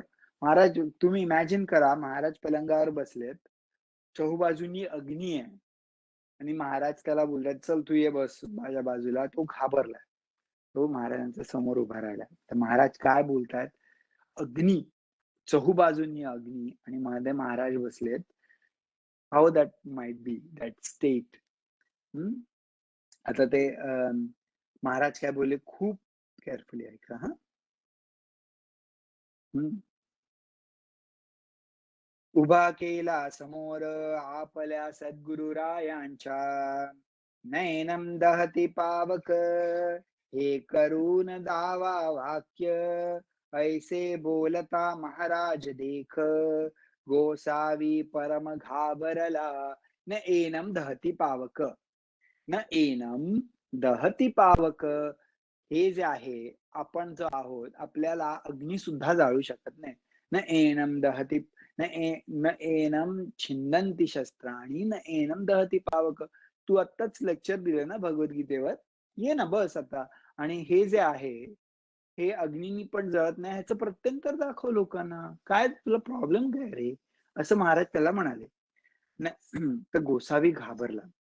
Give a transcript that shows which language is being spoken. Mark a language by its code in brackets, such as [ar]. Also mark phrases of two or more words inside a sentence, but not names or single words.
[mr] महाराज, तुम्ही इमॅजिन करा, महाराज पलंगावर बसलेत, चहूबाजूंनी अग्नी आहे, आणि महाराज त्याला बोलतात चल तू ये बस माझ्या बाजूला. तो घाबरलाय, तो महाराजांच्या समोर उभा राहिला. तर महाराज काय बोलतायत, अग्नी, चहूबाजूंनी अग्नी, आणि मध्ये महाराज बसलेत. [en] How that might be that state. [mr] आता ते महाराज काय बोलले, खूप केअरफुली ऐका. हा, उभा केला समोर आपल्या सद्गुरुरायांच्या, [sa] नयनम दहती पावक, [mr] हे करून दावा वाक्य, ऐसे बोलता महाराज देख, गोसावी परम घाबरला. [sa] न एनम दहती पावक, न एनम दहती पावक, [mr] हे जे आहे, आपण जो आहोत, आपल्याला अग्नी सुद्धा जाळू शकत नाही. [sa] न एनम दहती, न एनम छिंदंती शस्त्राणी, न एनम दहती पावक. [mr] तू आत्ताच लेक्चर दिलं ना भगवद्गीतेवर, ये ना बस आता, आणि हे जे आहे हे अग्नीनी पण जळत नाही, ह्याचं प्रत्यंतर दाखव लोकांना, काय तुला प्रॉब्लेम काय रे, असं महाराज त्याला म्हणाले. तर गोसावी घाबरला.